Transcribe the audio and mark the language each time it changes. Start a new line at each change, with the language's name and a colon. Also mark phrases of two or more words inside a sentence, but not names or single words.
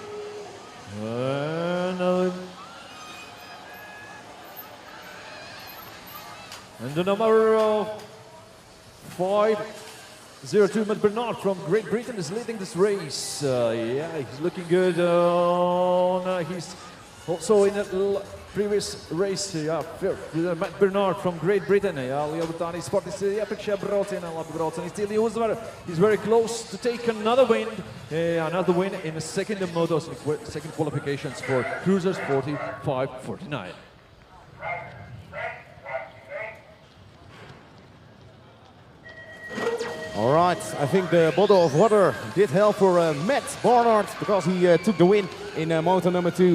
English: And the number 502, Matt Bernard from Great Britain is leading this race. Yeah, he's looking good. He's also in previous race, Matt Bernard from Great Britain.
Latvian: Lielbritānijas sportists iepriekšējā braucienā labi brauc un izcīnīja uzvaru.
English: He's very close to take another win in the second motos, second qualifications for cruisers 45-49. All right, I think the bottle of water did help for Matt Barnard because he took the win in moto number 2.